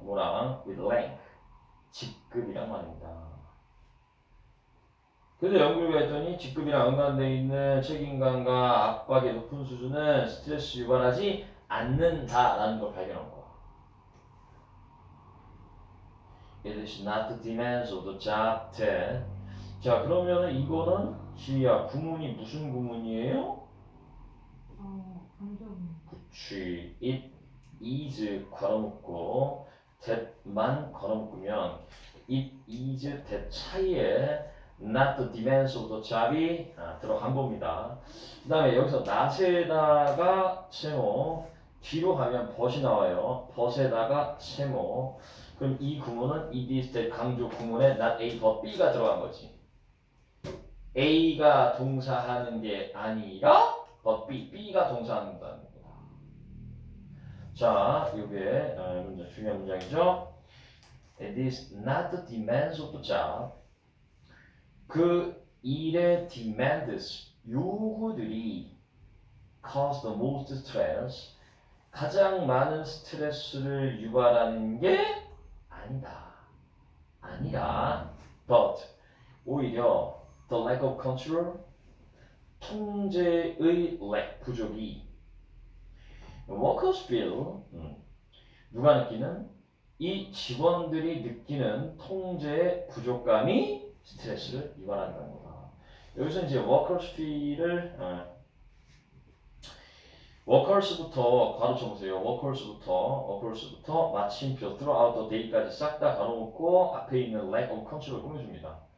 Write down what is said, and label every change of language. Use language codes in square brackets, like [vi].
[ko] 뭐랑 [en] with rank [ko] 직급이란 말입니다. 근데 연구를 했더니 직급이랑 연관되어 있는 책임감과 압박의 높은 수준은 스트레스 유발하지 않는다라는 걸 발견한 거야. [en] It is not the demands of the job that. [ko] 자, 그러면은 이거는 지희야 구문이 무슨 구문이에요? 강조문. 그치. [en] It is [ko] 걸어묶고 that만 걸어묶으면 [en] it is that [ko] 차이에 [en] not the demands of the job [ko] 이 들어간 겁니다. 그 다음에 여기서 not에다가 세모 뒤로 가면 벗이 나와요. 벗에다가 세모 그럼 이 구문은 [en] it is that [ko] 강조 구문에 [en] not A but B [ko] 가 들어간 거지. A가 동사하는 게 아니라 [en] but B [ko] 가 동사하는 거다. 자, 이게 문제 중요한 문장이죠. [en] It is not the demands of the job. [ko] 그 일의 demands, 요구들이 [en] cause the most stress, [ko] 가장 많은 스트레스를 유발하는 게 아니다. 아니라, [en] but [ko] 오히려 [en] the lack of control, [ko] 통제의 lack, 부족이 [en] workers feel, [ko] 누가 느끼는? 이 직원들이 느끼는 통제의 부족감이 스트레스를 유발한다는 거다. 여기서 이제 [en] workers feel [ko] 을 workers부터 가로 쳐보세요. workers부터 마침표 [en] throughout the day [ko] 까지 싹 다 가로놓고 앞에 있는 [en] lack of control [ko] 을 꾸며줍니다.